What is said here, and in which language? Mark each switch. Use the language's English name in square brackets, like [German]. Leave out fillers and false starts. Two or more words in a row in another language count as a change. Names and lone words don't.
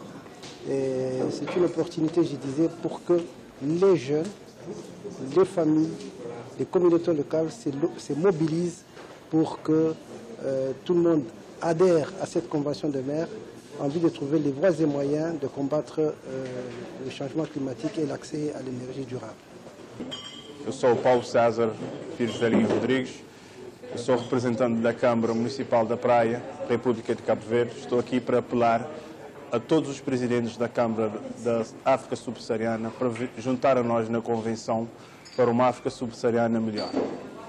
[French] C'est une opportunité, je disais, pour que les jeunes, les familles, les communautés locales se mobilisent pour que tout le monde adhère à cette convention de maires en vue de trouver les voies et moyens de combattre le changement climatique et l'accès à l'énergie durable. [Portuguese] Eu sou o Paulo César Pires Velhinho Rodrigues, eu sou representante da Câmara Municipal da Praia, República de Cabo Verde. Estou aqui para apelar a todos os presidentes da Câmara da África Subsaariana para juntar a nós na Convenção para uma África Subsaariana melhor.